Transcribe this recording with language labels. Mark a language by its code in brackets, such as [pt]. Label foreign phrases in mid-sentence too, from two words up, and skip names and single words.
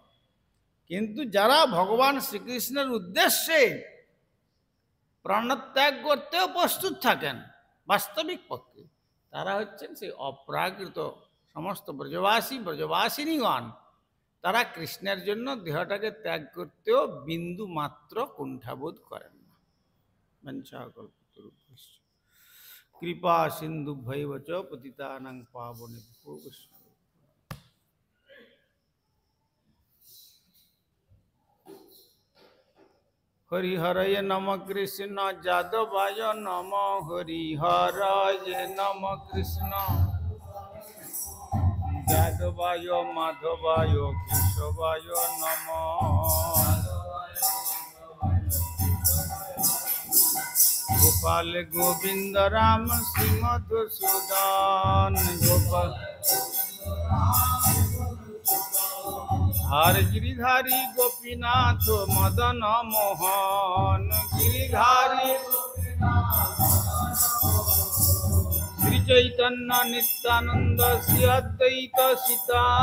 [bn] কিন্তু যারা ভগবান শ্রীকৃষ্ণের উদ্দেশ্যে প্রাণত্যাগ করতেও প্রস্তুত থাকেন বাস্তবিক পক্ষে, তারা হচ্ছেন সেই অপ্রাকৃত সমস্ত ব্রজবাসিনীগণ। তারা কৃষ্ণের জন্য দেহটাকে ত্যাগ করতেও বিন্দু মাত্র কুণ্ঠাবোধ করেন না। [sa] বঞ্চাকল্পতরুভ্যশ্চ কৃপা সিন্ধুভ্যৈব চ পতিতানাং পাবনেভ্যো বৈষ্ণবেভ্যো। হরিহরয় নম কৃষ্ণ যাদবায় নম, হরিহরয় নম কৃষ্ণ যাদবায় মাধবায় কেশবায় নম। গোপাল গোবিন্দ রাম শ্রী মধুসূদন, গোপাল हर गिरिधारी गोपीनाथ मदन मोहन, गिरिधारी श्री चैतन्य नित्यानंद श्री अद्वैत सीता,